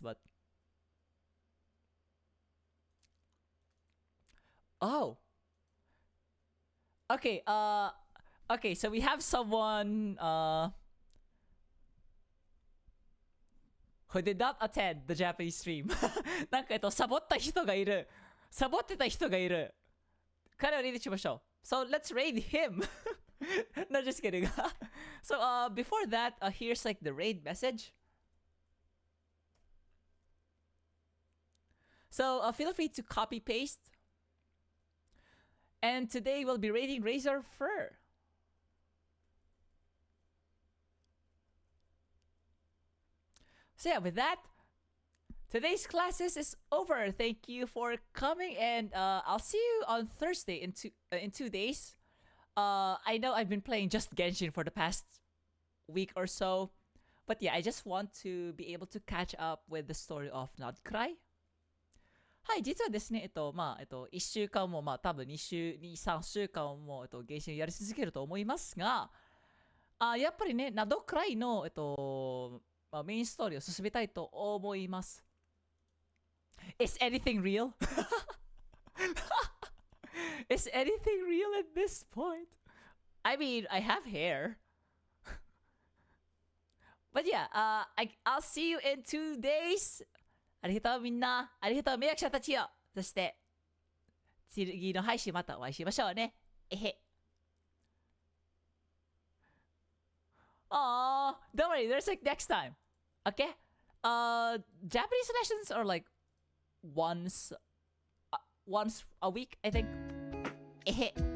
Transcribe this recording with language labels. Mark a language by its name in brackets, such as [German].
[English] But oh, okay. Okay. So we have someone who did not attend the Japanese stream. [Japanese] なんかサボった人がいる。サボってた人がいる。彼をレイドしましょう。 [English] So let's raid him. No, just kidding. So before that, here's like the raid message. So feel free to copy paste. And today we'll be raiding Razor Fur. So yeah, with that, today's classes is over. Thank you for coming, and I'll see you on Thursday in 2 days. I know I've been playing just Genshin for the past week or so, but yeah, I just want to be able to catch up with the story of Not Cry. [Japanese] はい、実はですね、1週間も、多分3週間も、ゲーシンやり続けると思いますが、やっぱりね、などくらいの、メインストーリーを進めたいと思います。 [English] Is anything real? Is anything real at this point? I mean, I have hair. But yeah, I'll see you in 2 days. [Japanese] ありがとうみんな。ありがとう迷惑者たちよ。そして、次の配信またお会いしましょうね。えへ。 [English] Aw, don't worry, there's like next time. Okay? Japanese lessons are like once once a week, I think. Eh.